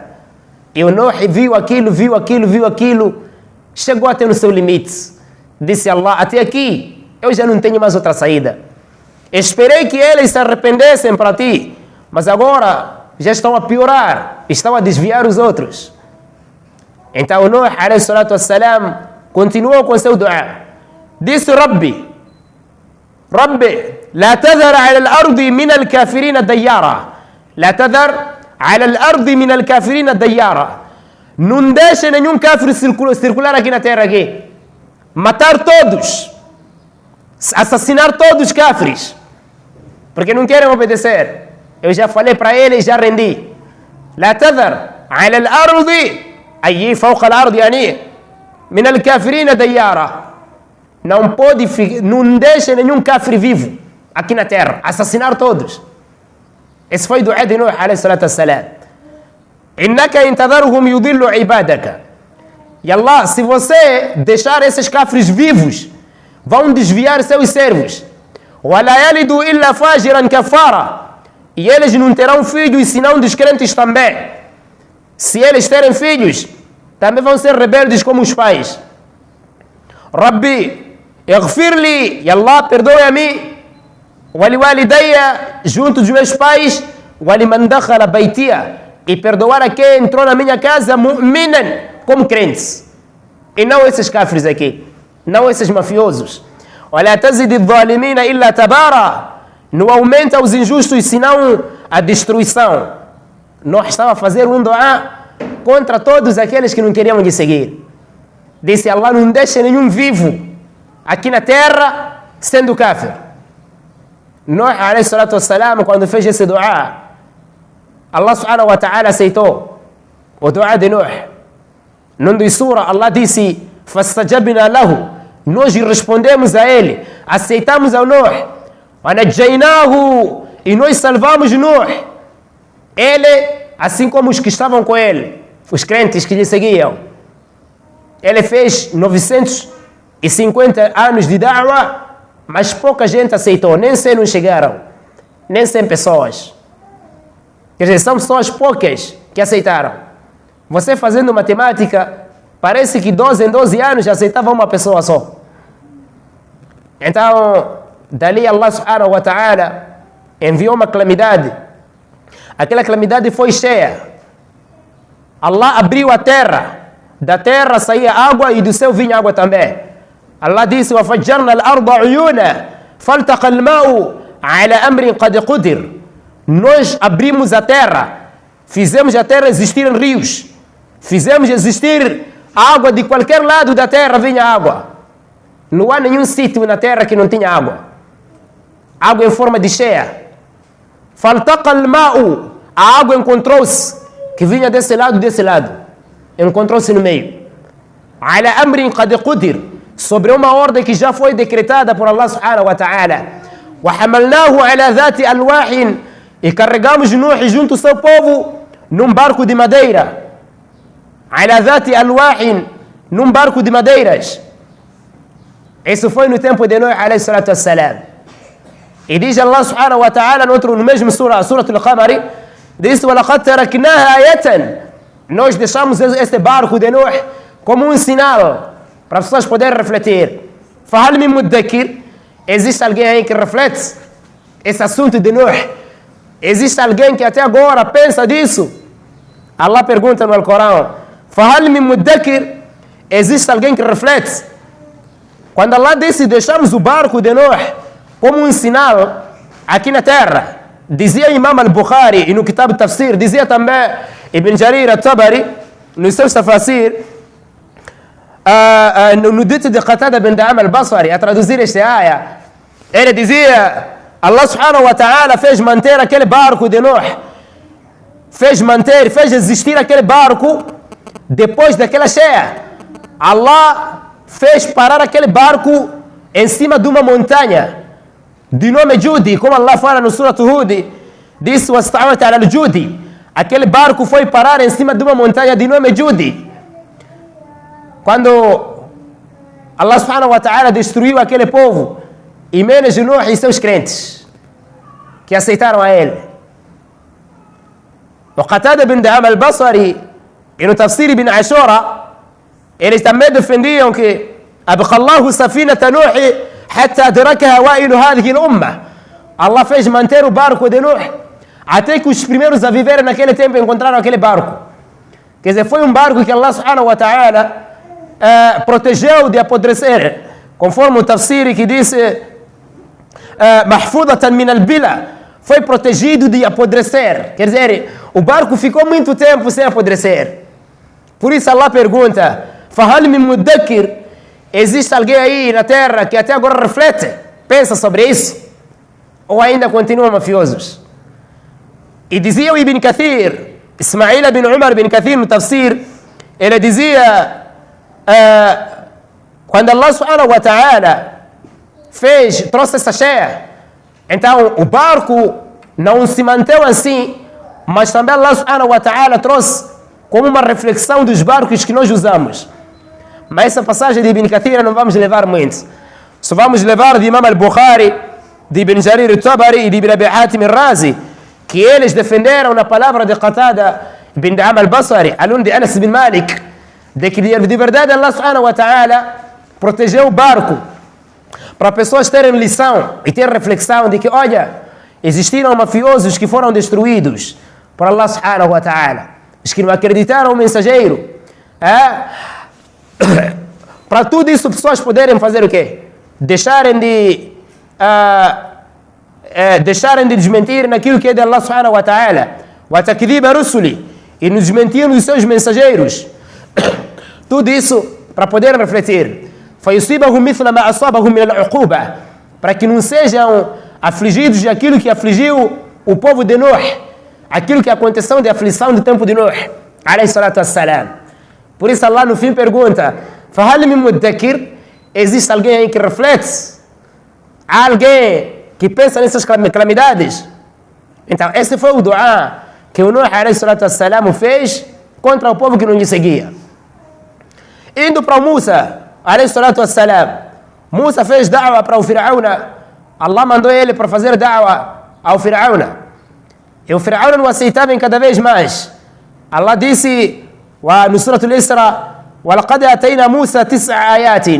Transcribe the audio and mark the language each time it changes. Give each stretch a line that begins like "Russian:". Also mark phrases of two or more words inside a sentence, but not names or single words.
Portuguese: E o Nuh viu aquilo, chegou até no seu limite. Disse Allah, até aqui, eu já não tenho mais outra saída. Esperei que eles se arrependessem para ti, mas agora já estão a piorar, estão a desviar os outros. Então Nuh,
Arabic: عليه الصلاة والسلام,
Portuguese: continuou com seu dua. Disse,
Arabic: رب لا تذر على الأرض من الكافرين ديارا. لا تذر على الأرض من الكافرين ديارا.
Portuguese: Não deixe nenhum kafir circular aqui na terra aqui. Matar todos. Assassinar todos os kafirs. Porque não querem obedecer. Eu já falei para eles, já rendi.
Arabic: لا تذر على الأرض, aí فوق الأرض، يعني من الكافرين ديارا.
Portuguese: Não deixe nenhum kafir vivo aqui na terra. Assassinar todos. Esse foi do de Nuh,
Arabic: عليه الصلاة والسلام. إنك إن تذرهم يضلوا عبادك.
Portuguese: E Allah, se você deixar esses kafirs vivos, vão desviar seus servos.
Arabic: وَلَا يَلِدُوا إِلَّا فَاجِرًا كَفَارًا.
Portuguese: E eles não terão filhos, senão descrentes também. Se eles terem filhos, também vão ser rebeldes como os pais.
Arabic: رب اغفر لي, e Allah,
Portuguese: perdoe a mim. وَلِوَالِدَيَّ, junto dos meus pais.
Arabic: وَلِمَنْ دَخَلَ بَيْتِيَ,
Portuguese: e perdoar a quem entrou na minha casa, mu'minan, como crentes. E não esses kafirs aqui, não esses mafiosos.
Arabic: وَلَا تَزِدِ الظَّالِمِينَ إِلَّا تَبَارًا.
Portuguese: Não aumenta os injustos, senão a destruição. Nós estava a fazer um dua contra todos aqueles que não queriam lhe seguir. Disse Allah, não deixe nenhum vivo aqui na terra sendo kafir. Nuh,
Arabic: عليه الصلاة والسلام,
Portuguese: quando fez esse dua, Allah
Arabic: سبحانه وتعالى
Portuguese: aceitou o dua de Nuh. Num sura, Allah disse,
Arabic: فَاسْتَجَبْنَا لَهُ.
Portuguese: Nós respondemos a ele, aceitamos ao Nuh. وَنَجَّيْنَاهُ, e nós salvamos Nuh. Ele, assim como os que estavam com ele, os crentes que lhe seguiam. Ele fez 950 anos de da'wa, mas pouca gente aceitou, nem 100 não chegaram, nem 100 pessoas. Quer dizer, são pessoas poucas que aceitaram. Você fazendo matemática, parece que 12 em 12 anos já aceitava uma pessoa só. Então, dali Allah
Arabic: سبحانه وتعالى
Portuguese: enviou uma calamidade. Aquela calamidade foi cheia. Allah abriu a terra. Da terra saía água e do céu vinha água também. Allah disse,
Arabic: وَفَجَّرْنَا الْأَرْضَ عُيُونًا فَالْتَقَى الْمَاءُ عَلَى أَمْرٍ قَدْ قُدِرٍ.
Portuguese: Nós abrimos a terra, fizemos a terra existir em rios, fizemos existir água de qualquer lado da terra, vinha água. Não há nenhum sítio na terra que não tinha água. Água em forma de cheia.
Arabic: فَالْتَقَى الْمَاءُ,
Portuguese: a água encontrou-se, que vinha desse lado, encontrou-se no meio.
Arabic: عَلَى أَمْرٍ قَدْ قُدِرٍ,
Portuguese: sobre uma ordem que já foi decretada por Allah
Arabic: سبحانه وتعالى. وَحَمَلْنَاهُ عَلَى ذَاتِ أَلْوَاحٍ,
Portuguese: e carregamos Nuh junto ao seu povo num barco de madeira.
Arabic: عَلَى ذَاتِ أَلْوَاحٍ,
Portuguese: num barco de madeiras. Isso foi no tempo de Nuh,
Arabic: عليه الصلاة والسلام.
Portuguese: E diz Allah
Arabic: سبحانه وتعالى
Portuguese: no mesmo surah, Surah Al-Qamari, diz:
Arabic: وَلَقَدْ تَرَكْنَاهَا آيَةً.
Portuguese: Nós deixamos este barco de Nuh como um sinal para as pessoas poderem refletir.
Arabic: فَهَلْ مِن مُدَّكِرٍ.
Portuguese: Existe alguém aí que reflete esse assunto de Nuh? Existe alguém que até agora pensa disso? Allah pergunta no Alcorão:
Arabic: فَهَلْ مِن مُدَّكِرٍ.
Portuguese: Existe alguém que reflete? Quando Allah disse: deixamos o barco de Nuh como um sinal aqui na terra, dizia Imam al-Bukhari e no Kitab Tafsir, dizia também Ibn Jarir al-Tabari no seu Tafsir, no dito de Qatada bin Da'am al-Basri, a traduzir esta área, ele dizia: Allah
Arabic: سبحانه وتعالى
Portuguese: fez manter aquele barco de Nuh, fez existir aquele barco depois daquela cheia. Allah fez parar aquele barco em cima de uma montanha de nome Judi, como Allah fala no Surah Hud, disse:
Arabic: وَاسْتَعْوَتَ عَلَى الْجُودِ.
Portuguese: Aquele barco foi parar em cima de uma montanha de nome Judi. Quando Allah
Arabic: سبحانه وتعالى
Portuguese: destruiu aquele povo, e menos de Nuh e seus crentes que aceitaram a ele. O Qatada bin Da'am al-Basri e no Tafsir ibn Ashura, eles também defendiam que
Arabic: أبقى الله سفينة نوح حتى أدركها وائل هذه الأمة.
Portuguese: Allah fez manter o barco de Nuh até que os primeiros a viver naquele tempo encontraram aquele barco. Quer dizer, foi um barco que Allah
Arabic: سبحانه وتعالى
Portuguese: protegeu de apodrecer, conforme o tafsir que disse
Arabic: محفوظة من البلى,
Portuguese: foi protegido de apodrecer. Quer dizer, o barco ficou muito tempo sem apodrecer. Por isso Allah pergunta:
Arabic: فَهَلْ مِن مُدَّكِرٍ.
Portuguese: Existe alguém aí na terra que até agora reflete, pensa sobre isso? Ou ainda continuam mafiosos? E dizia o Ibn Kathir, Ismail bin Umar bin Kathir no tafsir, ele dizia, quando Allah
Arabic: سبحانه وتعالى
Portuguese: trouxe essa cheia, então o barco não se manteve assim, mas também Allah
Arabic: سبحانه وتعالى
Portuguese: trouxe como uma reflexão dos barcos que nós usamos. Mas essa passagem de Ibn Kathir não vamos levar muito. Só vamos levar de Imam al-Bukhari, de Ibn Jarir al-Tabari e de Ibn Abi Hatim al-Razi, que eles defenderam na palavra de Qatada bin Da'am al-Basri, aluno de Anas bin Malik, de que de verdade Allah
Arabic: سبحانه وتعالى
Portuguese: protegeu o barco para pessoas terem lição e ter reflexão de que, olha, existiram mafiosos que foram destruídos por Allah
Arabic: سبحانه وتعالى,
Portuguese: os que não acreditaram no mensageiro. Para tudo isso, pessoas poderem fazer o quê? Deixarem de desmentir naquilo que é de Allah
Arabic: سبحانه وتعالى، وتكذيب رسله,
Portuguese: e nos desmentir nos seus mensageiros. Tudo isso para poderem refletir.
Arabic: فَيُصِيبَهُمْ مِثْلَ مَا أَصَابَهُمْ مِنَ الْعُقُوبَةِ,
Portuguese: para que não sejam afligidos de aquilo que afligiu o povo de Nuh, aquilo que aconteceu de aflição do tempo de Nuh,
Arabic: عليه الصلاة والسلام.
Portuguese: Por isso Allah no fim pergunta:
Arabic: فَهَلْ مِن مُدَّكِرٍ.
Portuguese: Existe alguém aí que reflete? Há alguém que pensa nessas calamidades? Então esse foi o dua que o Nuh
Arabic: عليه الصلاة والسلام
Portuguese: fez contra o povo que não lhe seguia. Indo para o Musa
Arabic: عليه الصلاة والسلام,
Portuguese: Musa fez da'wa para o Fir'auna. Allah mandou ele para fazer da'wa ao Fir'auna, e o Fir'auna não aceitava em cada vez mais. Allah disse no Surah Al-Isra:
Arabic: وَلَقَدْ أَتَيْنَا مُوسَى 9 آيَاتٍ.